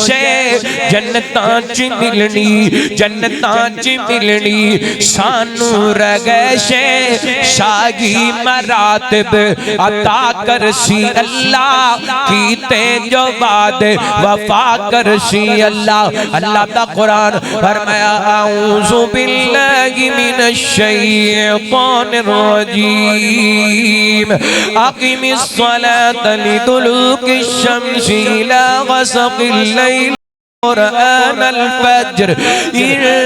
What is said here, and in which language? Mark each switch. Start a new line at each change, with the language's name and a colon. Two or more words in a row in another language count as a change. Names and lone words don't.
Punjabi: جنتاں چ ملنی سانوں رہش. شاہی مراتب عطا کرسی اللہ، کیتے جو وعدے وفا کرسی اللہ. اللہ دا قرآن فرمایا
Arabic: أعوذ بالله من الشيطان الرجيم أقم الصلاة لدلوك الشمس إلى غسق الليل قرآن الفجر إن